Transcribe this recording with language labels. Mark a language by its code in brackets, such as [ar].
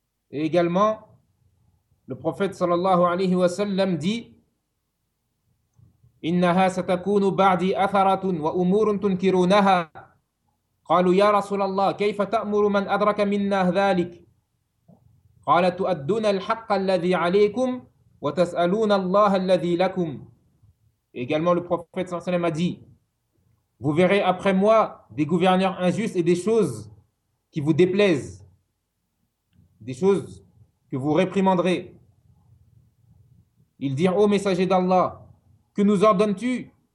[fr] Et également, le prophète sallallahu alayhi wa sallam dit: [ar] إنها ستكون بعدي أثرة وأمور تنكرونها. قالوا يا رسول الله كيف تأمر من أدرك منا ذلك؟ قال تؤدون الحق الذي عليكم وتسألون الله الذي لكم. [fr] Également, le prophète sallallahu alayhi wa sallam a dit: Vous verrez après moi des gouverneurs injustes et des choses qui vous déplaisent, des choses que vous réprimanderez. Ils dirent: Ô messager d'Allah, que nous ordonnes-tu?